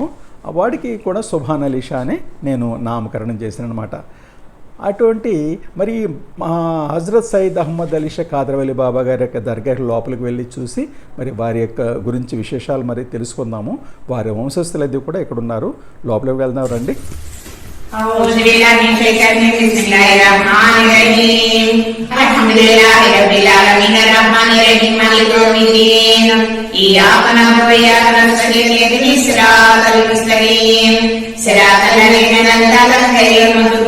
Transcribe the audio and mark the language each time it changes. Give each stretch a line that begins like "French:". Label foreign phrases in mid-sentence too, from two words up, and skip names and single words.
Telugu: వాడికి కూడా సుభాన్ అలీ షా అని నేను నామకరణం చేశాను అనమాట. అటువంటి మరి హజరత్ సయ్యద్ అహ్మద్ అలీ షా ఖాదర్ వలీ బాబా గారి యొక్క దర్గా లోపలికి వెళ్ళి చూసి మరి వారి యొక్క గురించి విశేషాలు మరి తెలుసుకుందాము. వారి వంశస్థులది కూడా ఇక్కడ ఉన్నారు. లోపలికి వెళ్దాం రండి.
Arabic: أعوذ بالله من الشيطان الرجيم بسم الله الرحمن الرحيم الحمد لله رب العالمين الرحمن الرحيم مالك يوم الدين إياك نعبد وإياك نستعين اهدنا الصراط المستقيم صراط الذين أنعمت عليهم غير المغضوب